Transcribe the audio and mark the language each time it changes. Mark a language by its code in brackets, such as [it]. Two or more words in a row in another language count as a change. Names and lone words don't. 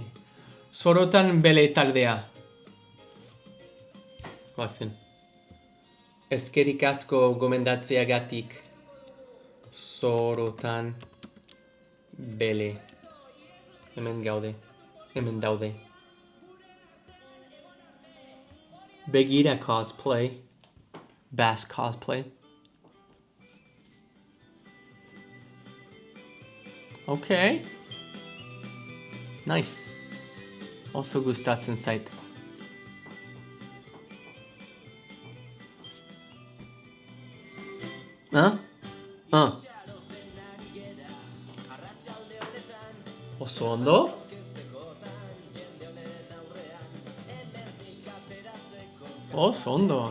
[eu] Sorotan bele taldea. Goazen. Eskerik asko gomendatzeagatik. Sorotan bele. Hemen gaude. Hemen daude. Begira cosplay. Bass cosplay. Okay. Nice. Oso gustatzen zait. Oso ondo? Oso ondo.